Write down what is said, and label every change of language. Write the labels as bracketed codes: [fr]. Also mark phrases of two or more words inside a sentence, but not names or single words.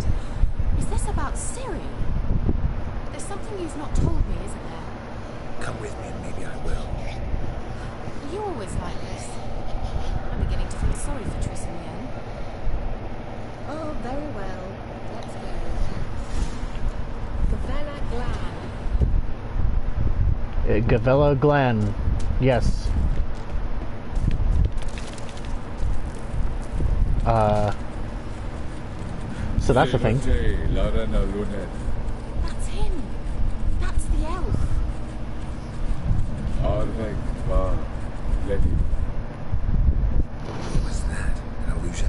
[en] Is this about Ciri? There's something you've not told me, isn't there? Come with me and maybe I will. Are you always like this? I'm beginning to feel sorry for Triss in the end. Oh, very well. Let's go. Gavella Glan. Gavella Glan. Yes. So that's the thing. That's him. That's the elf. Was that an illusion?